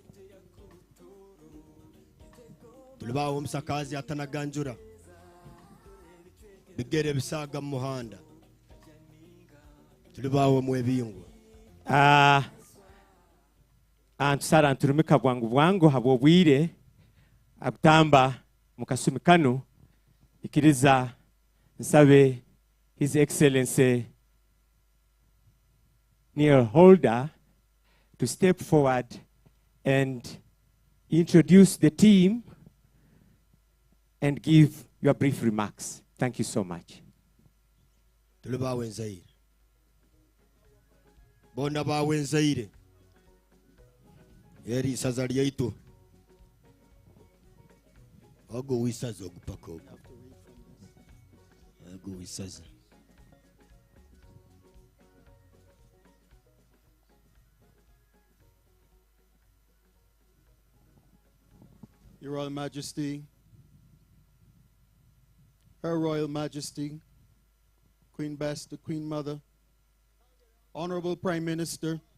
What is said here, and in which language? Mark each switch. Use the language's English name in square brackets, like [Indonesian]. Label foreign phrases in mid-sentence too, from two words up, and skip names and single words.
[Nyoro] tulibawo msakazi atanaganjura bigere bisaga mu muhanda tulibawo mwebingwa antusara anturumika bwangu habo bwire agutamba mukasumikano ikiriza nsabe [English] His Excellency Neil Holder to step forward and introduce the team and give your brief remarks. Thank you so much. [Nyoro] Tulibawo nzaire bonna bawenzaire eri isaza lyaitu ogo wisaza ogupaka ogo ogo wisaza. [English] Your Royal Majesty, Her Royal Majesty, Queen Bess, the Queen Mother, Honorable Prime Minister,